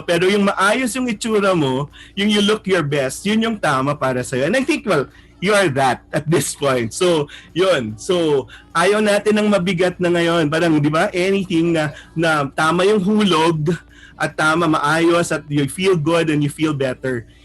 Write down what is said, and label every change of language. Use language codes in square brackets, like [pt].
[tl] Pero yung maayos yung itsura mo, [en] yung you look your best, [tl] yun yung tama para sa'yo. [en] And I think, well, you are that at this point. [tl] So, yun. So, ayaw natin ng mabigat na ngayon. Parang, di ba, anything na tama yung hulog at tama, maayos at [en] you feel good and you feel better.